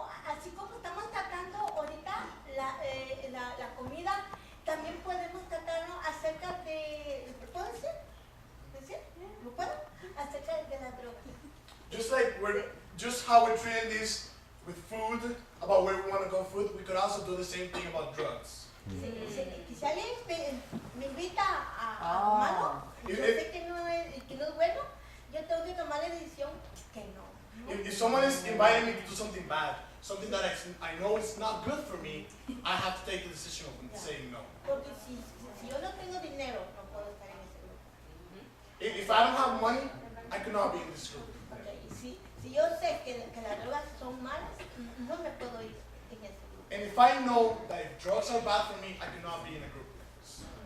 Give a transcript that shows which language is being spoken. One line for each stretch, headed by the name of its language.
Spanish: Así como estamos tratando ahorita la comida, también podemos tratarnos acerca de, ¿puedo decir? ¿Lo puedo? Acerca de la droga.
English: just how we're treating this with food, about where we want to go food, we could also do the same thing about drugs.
Spanish: Si alguien me invita a tomarlo, yo sé que no es bueno, yo tengo que tomar la decisión que no.
English: If someone is inviting me to do something bad, something that I know is not good for me, I have to take the decision of saying no.
Spanish: Porque si yo no tengo dinero, no puedo estar en ese grupo.
English: If I don't have money, I could not be in this group. Okay.
Spanish: Si yo sé que las drogas son malas, no me puedo ir en ese grupo.
English: And if I know that if drugs are bad for me, I could not be in a group like this.